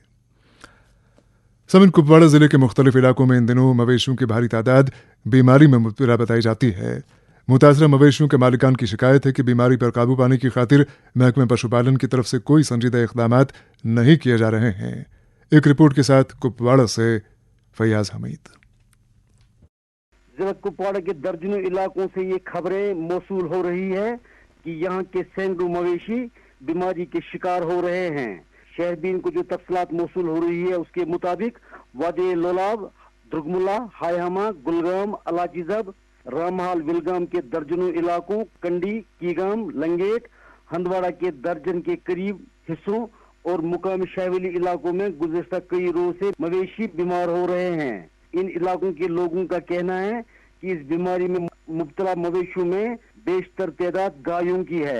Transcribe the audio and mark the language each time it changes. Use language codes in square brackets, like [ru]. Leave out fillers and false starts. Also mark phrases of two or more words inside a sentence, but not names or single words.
[ur] سمن کپواڑہ ضلعے کے مختلف علاقوں میں ان دنوں مویشیوں کی بھاری تعداد بیماری میں مبتلا بتائی جاتی ہے. متاثرہ مویشیوں کے مالکان کی شکایت ہے کہ بیماری پر قابو پانے کی خاطر محکمے پشوپالن کی طرف سے کوئی سنجیدہ اقدامات نہیں کیے جا رہے ہیں. ایک رپورٹ کے ساتھ کپواڑہ سے فیاض حمید. ضلع کپواڑہ کے درجنوں علاقوں سے یہ خبریں موصول ہو رہی ہے کہ یہاں کے سینکڑوں مویشی بیماری کے شکار ہو رہے ہیں۔ شہربین کو جو تفصیلات موصول ہو رہی ہے اس کے مطابق وادی لولاب، درگملا، ہائیہما، گلگام، الاچی زب، رامحال، ولگام کے درجنوں علاقوں، کنڈی، کیگام، لنگیٹ، ہندواڑہ کے درجن کے قریب حصوں اور مقامی شاہولی علاقوں میں گزشتہ کئی روز سے مویشی بیمار ہو رہے ہیں۔ ان علاقوں کے لوگوں کا کہنا ہے کہ اس بیماری میں مبتلا مویشیوں میں بیشتر تعداد گایوں کی ہے۔